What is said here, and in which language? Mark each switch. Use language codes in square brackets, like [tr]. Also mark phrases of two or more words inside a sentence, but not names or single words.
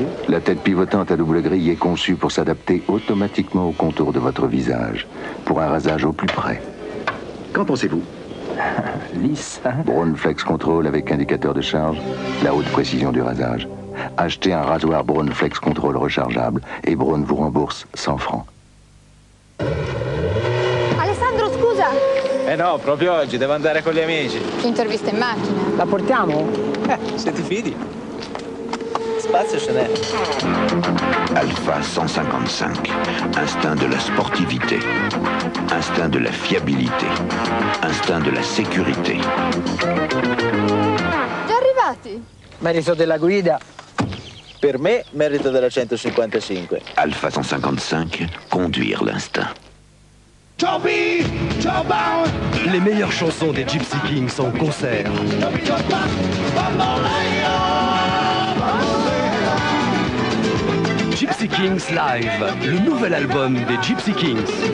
[fr] La tête pivotante à double grille est conçue pour s'adapter automatiquement au contour de votre visage, pour un rasage au plus près. Qu'en pensez-vous? Lisse. Braun Flex Control avec indicateur de charge, la haute précision du rasage. Achetez un rasoir Braun Flex Control rechargeable et Braun vous rembourse 100 francs. [it] Eh no, proprio oggi, devo andare con gli amici. Intervista in macchina. La portiamo? Se ti fidi. Spazio ce n'è. [fr] Alpha 155, instinct de la sportivité, instinct de la fiabilité, instinct de la sécurité. [it] Già arrivati? Merito della guida. Per me, merito della 155. [fr] Alpha 155, conduire l'instinct. Les meilleures chansons des Gypsy Kings en concert. Gypsy Kings Live, le nouvel album des Gypsy Kings.